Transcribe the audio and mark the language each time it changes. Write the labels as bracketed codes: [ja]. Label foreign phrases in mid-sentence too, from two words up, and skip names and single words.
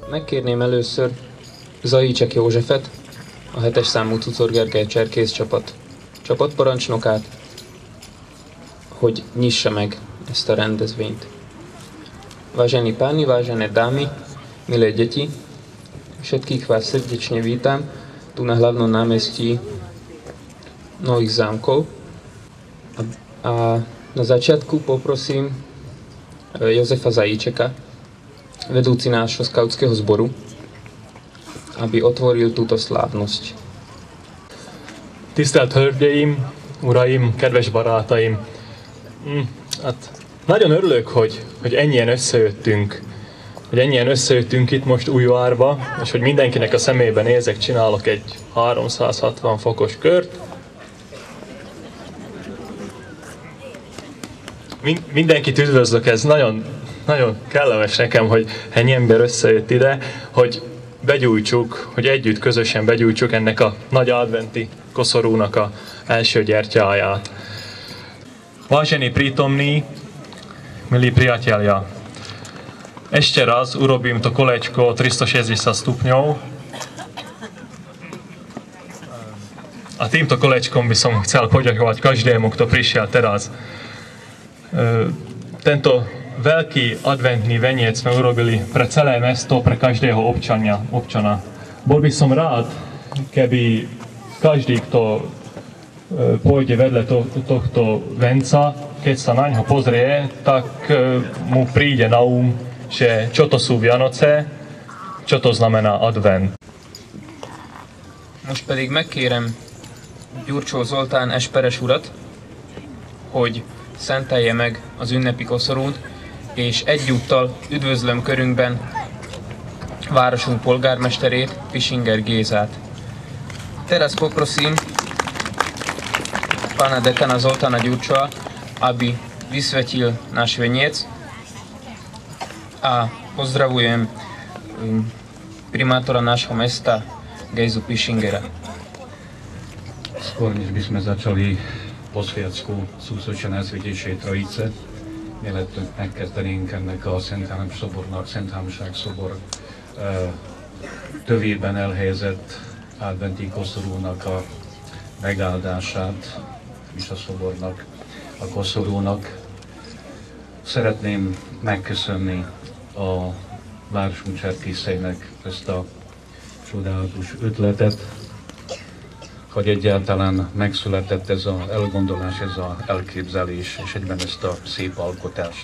[hu] felkérném először Zajícsek Józsefet, a 7-es számú Cucor Gergely cserkész csapatparancsnokát, hogy nyissa meg ezt a rendezvényt. [sk] Vážení páni, vážené dámy, milé deti, všetkých vás srdečne vítam tu na hlavnom námestí Nových Zámkov. A na začiatku poprosím Jozefa Zajíčeka, vedúci nášho skautského zboru, aby otvoril túto slávnosť. [hu] Tisztelt Hölgyeim, Uraim, kedves barátaim! Hát nagyon örülök, hogy ennyien összejöttünk. Hogy ennyien összejöttünk itt most Újvárba, és hogy mindenkinek a szemében nézek, csinálok egy 360 fokos kört. Mindenkit üdvözlök, ez nagyon, nagyon kellemes nekem, hogy ennyi ember összejött ide, hogy begyújtsuk, hogy együtt közösen begyújtsuk ennek a nagy adventi koszorúnak a első gyertyáját. [sk] Vážení prítomní, milí priatelia, ešte raz urobím to kolečko 360 stupňov a týmto kolečkom by som chcel poďakovať každému, kto prišiel teraz. Tento veľký adventný veniec sme urobili pre celé mesto, pre každého občana. Bol by som rád, keby každý, kto pôjde vedľa tohto venca, keď sa na ňo pozrie, tak mu príde na že čo to sú Vianoce, čo to znamená advent. [hu] Most pedig megkérem Gyurcsó Zoltán esperes urat, hogy szentelje meg az ünnepi koszorút, és egyúttal üdvözlöm körünkben városunk polgármesterét, Pisinger Gézát. [sk] Teraz poprosím pána dekana Zoltána Gyurcsoa, aby vysvetil náš veniec, a pozdravujem primátora nášho mesta Gejzu Pisingera. Skôr než by sme začali posviacku súsvete Najsvätejšej Trojice, [hu] mielőtt megkezdenénk ennek a Szenthámság szobor tövében elhelyezett adventi koszorúnak a megáldását, és a szobornak, a koszorúnak, szeretném megköszönni a városunk cserkészeinek ezt a csodálatos ötletet, hogy egyáltalán megszületett ez az elgondolás, ez az elképzelés, és egyben ezt a szép alkotást.